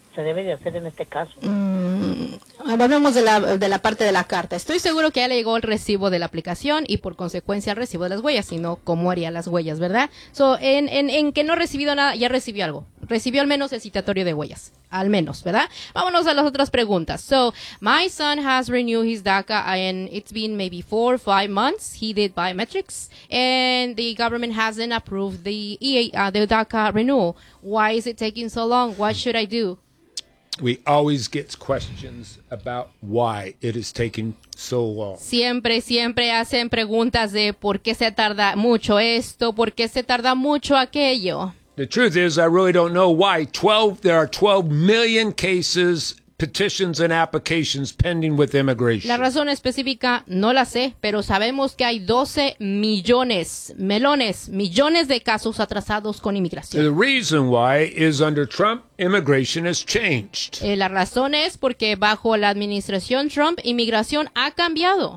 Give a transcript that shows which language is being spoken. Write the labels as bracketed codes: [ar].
[es] se debe de hacer en este caso? Volvemos de la parte de la carta. Estoy seguro que ya le llegó el recibo de la aplicación y por consecuencia el recibo de las huellas, sino cómo haría las huellas, ¿verdad? So, en que no ha recibido nada, ya recibió algo. Recibió al menos el citatorio de huellas. Al menos, ¿verdad? Vámonos a las otras preguntas. [en] So, my son has renewed his DACA and it's been maybe 4 or 5 months. He did biometrics and the government hasn't approved the DACA renewal. Why is it taking so long? What should I do? We always get questions about why it is taking so long. [es] Siempre, siempre hacen preguntas de por qué se tarda mucho esto, por qué se tarda mucho aquello. [en] The truth is, I really don't know why. There are 12 million cases, petitions, and applications pending with immigration. [es] La razón específica no la sé, pero sabemos que hay 12 millones, melones, millones de casos atrasados con inmigración. [en] The reason why is under Trump, immigration has changed. [es] La razón es porque bajo la administración Trump, inmigración ha cambiado.